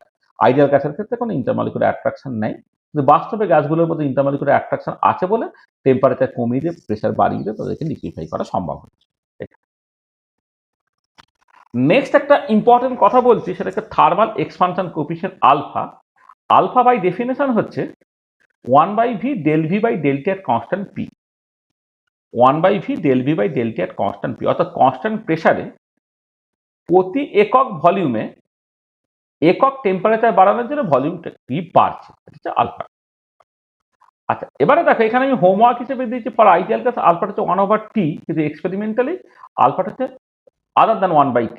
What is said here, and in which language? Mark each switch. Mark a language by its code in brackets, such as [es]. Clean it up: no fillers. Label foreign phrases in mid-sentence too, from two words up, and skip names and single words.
[bn] আইডিয়াল গ্যাসের ক্ষেত্রে কোনো [en] intermolecular attraction [bn] নেই, কিন্তু বাস্তবে গ্যাসগুলোর মধ্যে [en] intermolecular attraction [bn] আছে বলে টেম্পারেচার কমিয়ে দিয়ে প্রেশার বাড়িয়ে দিয়ে তাদেরকে লিকুইফাই করা সম্ভব হচ্ছে। নেক্সট একটা ইম্পর্টেন্ট কথা বলছি, সেটা হচ্ছে [en] thermal expansion coefficient alpha. alpha by definition হচ্ছে 1/v del v by del t at constant p। 1/v del v by del t at constant p, [bn] অর্থাৎ [en] constant pressure [bn] প্রতি একক ভলিউমে একক টেম্পারেচার বাড়ানোর জন্য ভলিউম টি বাড়ছে, এটা হচ্ছে আলফা। আচ্ছা, এবারে দেখো এখানে আমি হোমওয়ার্ক হিসেবে দিয়েছি [en] for ideal gas [bn] আলফাটা হচ্ছে 1/t, কিন্তু এক্সপেরিমেন্টালি আলফাটা হচ্ছে [en] other than [bn] 1/t।